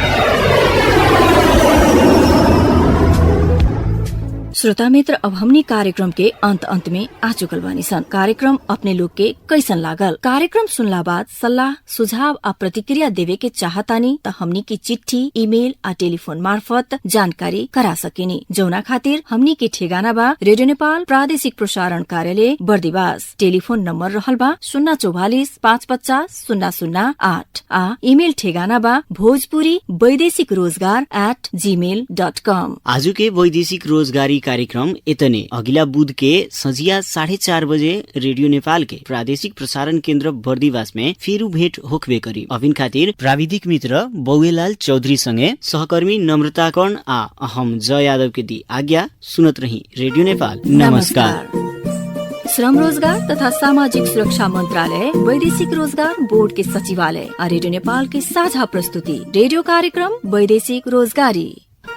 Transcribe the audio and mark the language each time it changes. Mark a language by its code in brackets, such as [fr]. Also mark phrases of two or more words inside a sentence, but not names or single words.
[bho] श्रोता मित्र, अब हमनी कार्यक्रम के अंत में आ चुकल बानी सन। कार्यक्रम अपने लोग के कैसन लागल? कार्यक्रम सुनला बाद सलाह सुझाव आ प्रतिक्रिया देवे के चाहतानी त हमनी की चिट्ठी ईमेल आ टेलीफोन मार्फत जानकारी करा सकेनी। जौना खातिर हमनी के ठेगाना बा रेडियो नेपाल प्रादेशिक प्रसारण कार्यालय बर्दिवास। टेलीफोन नंबर रहल बा 044 550 008 आ ईमेल ठेगाना बा भोजपुरी वैदेशिक रोजगार @gmail.com। आजु के वैदेशिक रोजगारी कार्यक्रम इतने। अगिला बुध के संझिया 4:30 बजे रेडियो नेपाल के प्रादेशिक प्रसारण केन्द्र बर्दिवास में फेरू भेट होखबे करी। अभिन खातिर प्राविधिक मित्र बौएलाल चौधरी संगे सहकर्मी नम्रता कर्ण आ हम जय यादव के दी आज्ञा। सुनत रही रेडियो नेपाल। नमस्कार। श्रम रोजगार तथा सामाजिक सुरक्षा मंत्रालय, वैदेशिक रोजगार बोर्ड के सचिवालय और रेडियो नेपाल के साझा प्रस्तुति रेडियो कार्यक्रम वैदेशिक रोजगारी।